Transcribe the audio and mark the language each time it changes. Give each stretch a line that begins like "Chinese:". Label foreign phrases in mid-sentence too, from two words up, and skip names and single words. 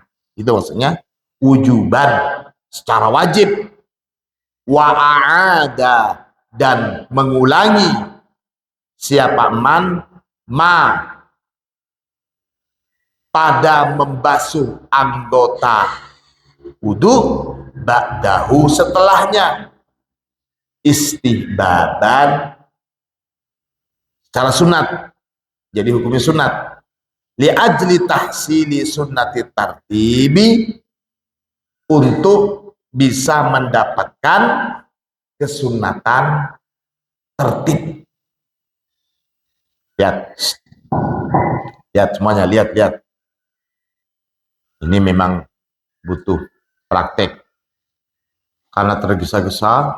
Indonesian: Itu maksudnya wujuban, secara wajib. Wa'ada, dan mengulangi siapa
Arabic: من ما,
Indonesian: pada membasuh anggota wudu, ba'dahu setelahnya, istihbaban, secara sunat, jadi hukumnya sunat,
Arabic: لأجل تحصيل سنة الترتيب,
Indonesian: untuk bisa mendapatkan kesunatan tertib. Lihat semuanya, lihat. Ini memang butuh praktek, karena tergesa-gesa.